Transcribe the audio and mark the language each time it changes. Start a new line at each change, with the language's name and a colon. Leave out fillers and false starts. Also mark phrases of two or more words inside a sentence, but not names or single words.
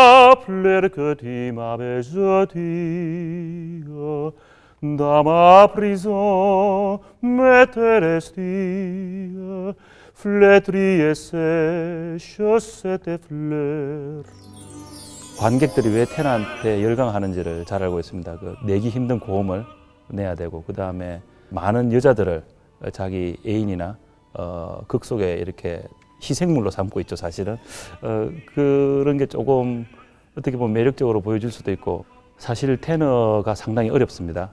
French: plaire que tu m'avais jeté dans ma prison m'était restée flétrie et sèche cette fleur.
Korean: 관객들이 왜 테너한테 열광하는지를 잘 알고 있습니다. 그 내기 힘든 고음을 내야 되고, 그 다음에 많은 여자들을 자기 애인이나 극 속에 이렇게 희생물로 삼고 있죠, 사실은. 그런 게 조금 어떻게 보면 매력적으로 보여줄 수도 있고, 사실 테너가 상당히 어렵습니다.